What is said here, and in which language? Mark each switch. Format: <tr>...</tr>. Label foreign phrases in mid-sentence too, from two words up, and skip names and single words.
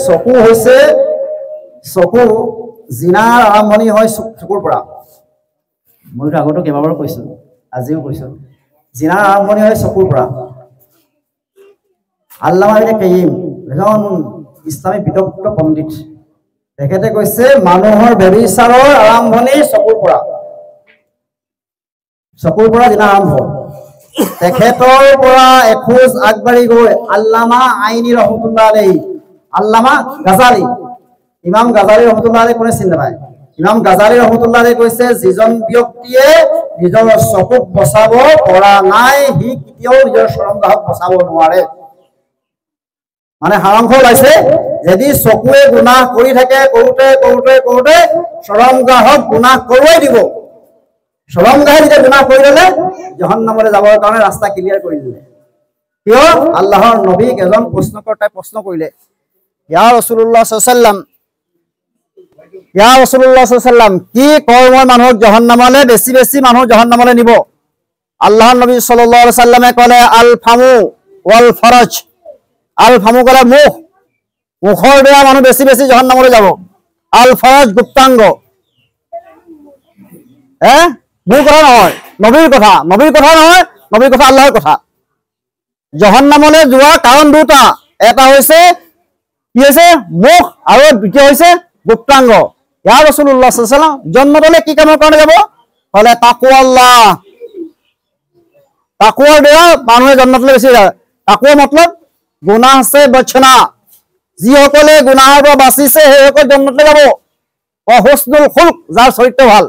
<as>চকু জিনাৰ আৰম্ভণি হয় চকুৰ পৰা মই আগতো কেইবাবাৰো কৈছো আজিও কৈছো জিনাৰ আৰম্ভণি হয় চকুৰ পৰা আল্লামা ইবনে কাইয়িম এজন ইসলামী বিদগ্ধ পণ্ডিত তেখেতে কৈছে মানুহৰ ব্যভিচাৰৰ আৰম্ভণি চকুৰ পৰা জিনা আৰম্ভ তেখেতৰ পৰা এখোজ আগবাঢ়ি গৈ আল্লামা আইনী</as> <ar>رحمة الله عليه</ar> <as>আল্লামা গাজালি ইমাম গাজালি</as> <ar>رحمة الله عليه</ar> <as>কোনে চিনি নাপায় ইমাম গাজালি</as> <ar>رحمة الله عليه</ar> <as>কৈছে যিজন ব্যক্তিয়ে নিজৰ চকুক বচাব পৰা নাই সি কেতিয়াও নিজৰ শৰমগাহক বচাব নোৱাৰে মানে হাৰামখোৰ ওলাইছে যদি চকুৱে গুনাহ কৰি থাকে কৰোতে শৰমগাহক গুনাহ কৰোৱাই দিব শৰমগাহে যেতিয়া গুনাহ কৰি দিলে জাহান্নামলৈ যাবৰ কাৰণে ৰাস্তা ক্লিয়াৰ কৰি দিলে কিয় আল্লাহৰ নবীক এজন প্ৰশ্নকৰ্তাই প্ৰশ্ন কৰিলে</as> <ar>يا رسول الله صلى الله عليه وسلم</ar> <as>কি কৰ্মই মানুহক জাহান্নামলৈ বেছি মানুহ জাহান্নামলৈ নিব আল্লাহৰ নবী</as> <ar>صلى الله عليه وسلم</ar> <as>ক'লে</as> <ar>الفم والفرج الفم</ar> <as>ক'লে মুখৰ বেয়া মানুহ বেছি জাহান্নামলৈ যাব</as> <ar>الفرج</ar> <as>গুপ্তাংগ মোৰ কথা নহয় নবীৰ কথা আল্লাহৰ কথা জাহান্নামলৈ যোৱা কাৰণ দুটা এটা হৈছে কি হৈছে মুখ আৰু দ্বিতীয় হৈছে গুপ্তাংগ</as> <ar>يا رسول الله صلى الله عليه وسلم</ar> <as>জন্নতলৈ কি কামৰ কাৰণে যাব ক'লে তাকওয়াৰ দ্বাৰা মানুহে জন্নতলৈ বেছি যায় তাকওয়া মতলব গুনাহ আছে বচনা যিসকলে গুনাহৰ পৰা বাচিছে সেইসকল জন্নতলৈ যাব</as> <ar>حسن الخلق</ar> <as>যাৰ চৰিত্ৰ</as>